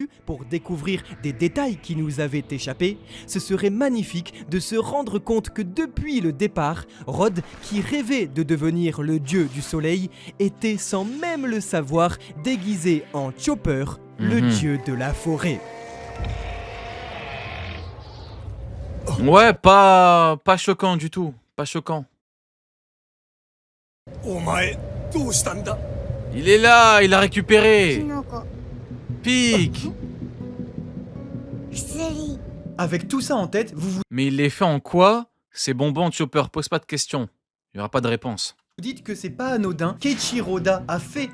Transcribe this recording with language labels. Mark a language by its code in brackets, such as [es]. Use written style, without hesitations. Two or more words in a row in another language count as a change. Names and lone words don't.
[fr] pour découvrir des détails qui nous avaient échappé, ce serait magnifique de se rendre compte que depuis le départ, Rod, qui rêvait de devenir le dieu du soleil, était sans même le savoir déguisé en Chopper, le dieu de la forêt. Ouais, pas choquant du tout, pas choquant. [ja] お前どうしたんだ [fr] Il est là, il a récupéré. [ja] の子 [fr] Pique. [ja] 薬 [fr] Avec tout ça en tête, vous vous Mais il les fait en quoi? Ces bonbons Chopper, pose pas de questions. Il y aura pas de réponse. dites que c'est pas anodin qu'Eiichiroda a fait